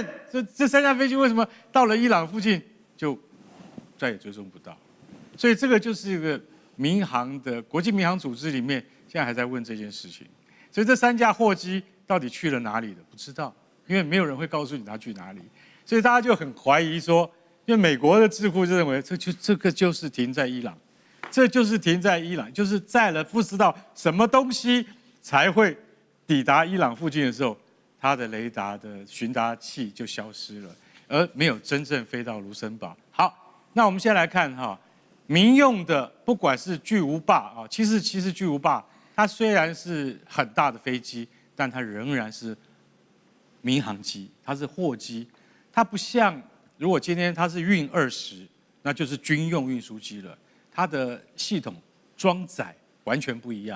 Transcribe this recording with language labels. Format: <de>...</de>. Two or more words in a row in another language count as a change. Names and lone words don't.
<zh>這3架飛機為什麼到了伊朗附近就再也追蹤不到？所以這個就是一個民航的國際民航組織裡面現在還在問這件事情。所以這3架貨機到底去了哪裡了？不知道，因為沒有人會告訴你它去哪裡。所以大家就很懷疑說，因為美國的智庫就認為這個就是停在伊朗，這就是停在伊朗，就是載了不知道什麼東西才會抵達伊朗附近的時候，它的雷達的尋達器就消失了，而沒有真正飛到盧森堡。好，那我們先來看哈，民用的不管是巨無霸啊，其實巨無霸它雖然是很大的飛機，但它仍然是民航機，它是貨機，它不像如果今天它是運20，那就是軍用運輸機了，它的系統裝載完全不一樣。</zh>